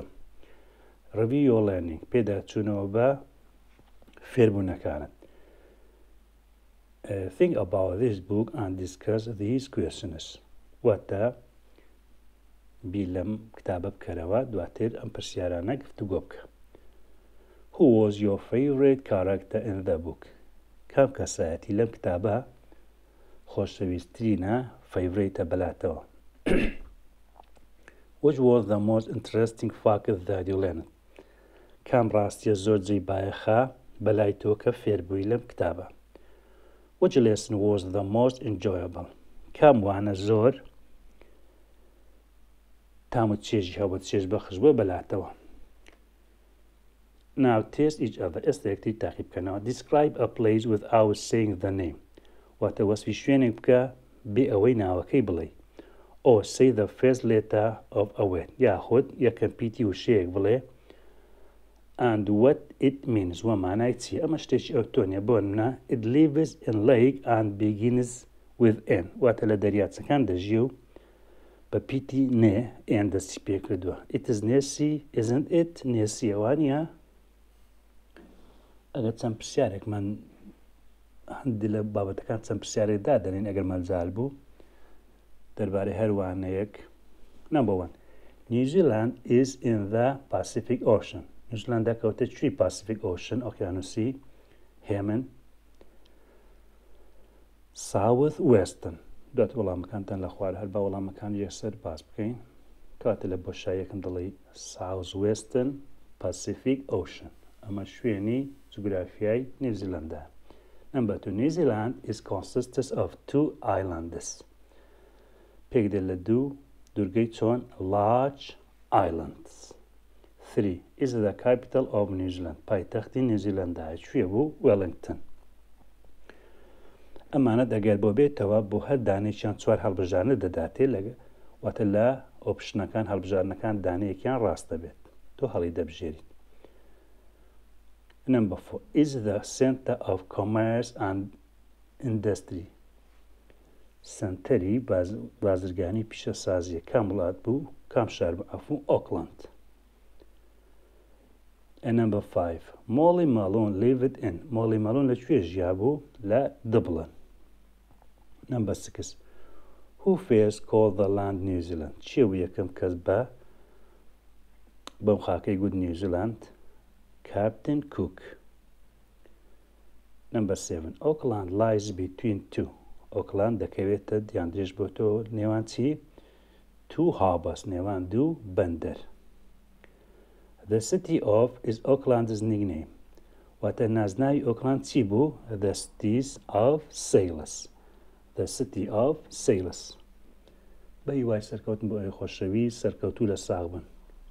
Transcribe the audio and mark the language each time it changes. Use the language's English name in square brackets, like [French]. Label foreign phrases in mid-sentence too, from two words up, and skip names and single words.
[English] Review your learning [Central Kurdish] پێداچوونەوە بە فێربوونەکانت. [English] Think about this book and discuss these questions. [Central Kurdish] واتە بیر لەم کتابە بکەرەوە دواتر ئەم پرسیارانە گفتوگۆ بکە. [English] Who was your favorite character in the book? [Central Kurdish] کام کەسایەتی لەم کتابە خۆشەویستترینە فەیڤریتە بەلاتەوە. [English] Which was the most interesting fact that you learned? [Central Kurdish] کام ڕاستیە زۆر جێی بایەخە بەلای تۆ کە فێربووی لەم کتابە. [English] Which lesson was the most enjoyable? [Central Kurdish] کام وانە زۆر تامت چێژی هەبوو چێژ بەخش بووە بەلاتەوە. [English] Now test each other. [Central Kurdish] ئێستا یەکتری تاقی بکەنەوە. [English] Describe a place without saying the name. [Central Kurdish] واتە وەسفی شوێنێک بکە بێ ئەوەی ناوەکەی بڵێ. [English] Or say the first letter of a word. [Central Kurdish] یاخود یەکەم پیتی وشەیەک بڵێ. [English] And what it means. [Central Kurdish] وەمانای چیە؟ ئەمە شتێکی ئەوتۆنیە بۆ نمونە [English] It lives in lake and begins with N. [Central Kurdish] واتە لە دەریاچەکان دەژی و بە پیتی نێ ئێن دەستی پێ کردووە. [English] It is [Central Kurdish] نێسی [English] isn't it [Central Kurdish] نێسی ئەوانیە ئەگەر چەند پرسیارێکمان هەندی لە بابەتەکان چەند پرسیارێک دادەنین ئەگەر مەلزال بوو دەربارەی هەروانەیەک. [English] Number 1. New Zealand is in the Pacific Ocean. [Central Kurdish] نیوزیلاندا کەوتە چوی [English] Pacific Ocean [Central Kurdish] ئۆقیانوسی هێمن. [English] South Western. [Central Kurdish] دوات وەڵامەکانتان لە خوار هەر بە وەڵامەکان یەکسەر باس بکەین. کاتە لە بۆشاییەکم دەڵێ [English] South Western Pacific Ocean. [Central Kurdish] ئەمە شوێنی جوگرافیای نیوزیلاندا. [English] Number 2. New Zealand is consists of 2 islands. [Central Kurdish] پێک دێت لە دوو دوورگەی چۆن [English] large islands. [Central Kurdish] 3. [English] Is the capital of New Zealand. [Central Kurdish] پایتەختی نیوزیلەندایە کوێ بوو؟ وێلینگتن. ئەمانە دەگەر بۆ بێتەوە بۆ هەر دانێکیان 4 هەڵبژارنە دەداتێ لەگە واتە لە ئۆپشنەکان هەڵبژارنەکان دانەیەکیان ڕاست دەبێت. تۆ هەڵی دەبژێریت. [English] Number 4. Is the center of commerce and industry. [Central Kurdish] سنتەری بازرگانی پیشەسازیە کام وڵات بوو؟ کام شار بوو؟ ئەفوو ئۆکلاند. [English] And number 5. Molly Malone lived in. Molly Malone [Central Kurdish] لەکوێ ژیا بوو؟ لە دبلن. [English] Number 6. Who first called the land New Zealand. [Central Kurdish] چێ بوو یەکەم کەس بەم خاکەی گوت نیوزیلاند؟ [English] Captain Cook. Number 7. Auckland lies between 2. [Central Kurdish] Auckland دەکەوێتە دیاندێش بۆ تۆ نێوان چی؟ 2 harbors نێوان دوو بەندەر. [English] The city of is Auckland's nickname. [Central Kurdish] واتە نازناوی ئۆکلاند چی بوو؟ [English] The cities of sailors. The city of sailors. [Central Kurdish] بە هیوای سەرکەوتن بۆ ئەوی خۆشەوی سەرکەوتوو لە ساغ بن.